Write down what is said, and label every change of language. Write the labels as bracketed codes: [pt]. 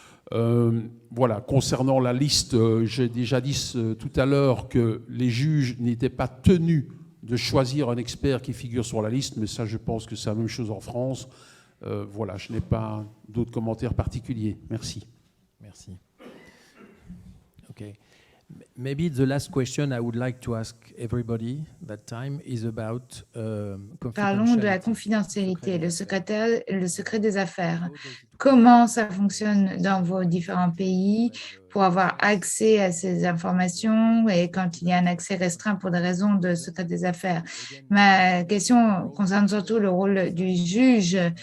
[fr] Voilà, concernant la liste, j'ai déjà dit tout à l'heure que les juges n'étaient pas tenus de choisir un expert qui figure sur la liste, mais ça, je pense que c'est la même chose en France. Voilà, je n'ai pas d'autres commentaires particuliers. Merci. Merci. Okay. [en] Maybe the last question I would like to ask everybody that time is about [fr] Parlons de la confidentialité, le secret des affaires. Comment ça fonctionne dans vos différents pays pour avoir accès à ces informations et quand il y a un accès restreint pour des raisons de secret des affaires. Ma question concerne surtout le rôle du juge.